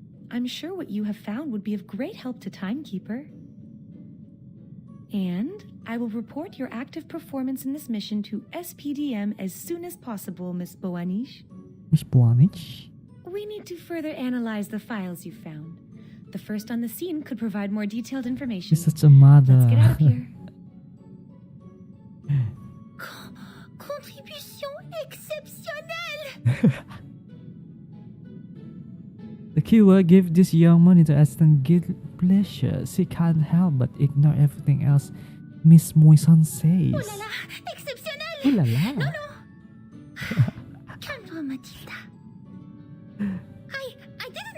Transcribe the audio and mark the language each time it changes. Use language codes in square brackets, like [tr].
[en] I'm sure what you have found would be of great help to Timekeeper. And I will report your active performance in this mission to SPDM as soon as possible, Miss Buanish. Miss Buanish? We need to further analyze the files you found. The first on the scene could provide more detailed information. She's such a mother. Let's get out of here. [fr] Contribution exceptionnelle. [en] The keyword gives this young monitor assistant great pleasure. She can't help but ignore everything else Miss Moisan says. [fr] Oh là là, exceptionnel. Oh la la. Non, non. Calme-toi, Mathilda. [en] I didn't